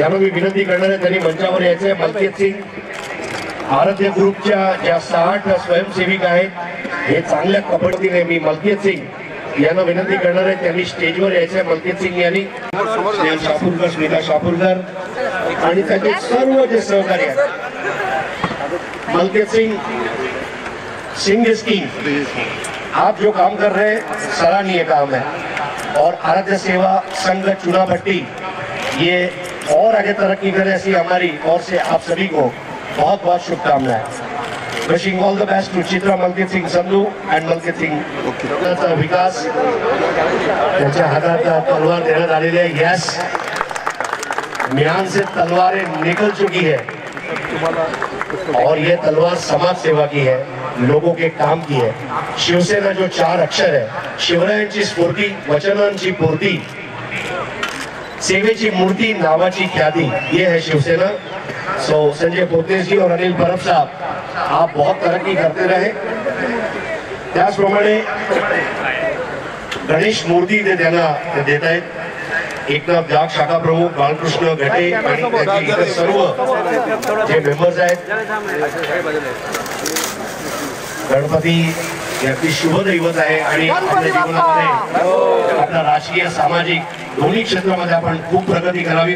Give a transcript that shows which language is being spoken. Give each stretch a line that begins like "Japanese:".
Marathi: यांना मी विनंती करणार आहे त्यांनी मंचावर यायचे. मलकीत सिंग आराध्य ग्रुपच्या ज्या 60 स्वयंसेविका आहेत, हे चांगल्या कबड्डीने मी मलकीत सिंग यांना विनंती करणार आहे त्यांनी स्टेजवर यायचे. मलकीत सिंग यांनी शापूरकर, स्मिता शापूरकर आणि त्यांचे सर्व जे सहकारी आहेत.
English: Malkit Singh is king.
Hindi: आप जो काम कर रहे हैं सराहनीय काम है और आराध्य सेवा संघ चुनाभट्टी ये और आगे तरक्की करे ऐसी हमारी ओर से आप सभी को बहुत बहुत शुभकामनाएं.
English: Wishing all the best to Chitra Malkit Singh Sandhu and Malkit Singh.
Marathi: विकास त्यांच्या हातात तलवार देण्यात आलेली आहे.
Hindi: यस, म्यान से तलवारें निकल चुकी है और ये तलवार समाज सेवा की है, लोगों के काम की है. शिवसेना जो 4 अक्षर है,
Marathi: शिवरायांची स्फूर्ती, वचनांची पूर्ती, सेवेची मूर्ती, नावाची ख्याती,
Hindi: ये है शिवसेना. सो संजय पोतेस जी और अनिल परब साहब, आप बहुत तरक्की करते रहे.
Marathi: त्याचप्रमाणे गणेश मूर्ती ते त्यांना देत आहेत. एकनाथ जाग शाखा प्रमुख बालकृष्ण घटे आणि त्याचे इतर सर्व जे मेंबर्स आहेत. गणपती याची शुभ दैवत आहे आणि आपल्या जीवनामध्ये आपल्या राजकीय, सामाजिक दोन्ही क्षेत्रामध्ये आपण खूप प्रगती करावी.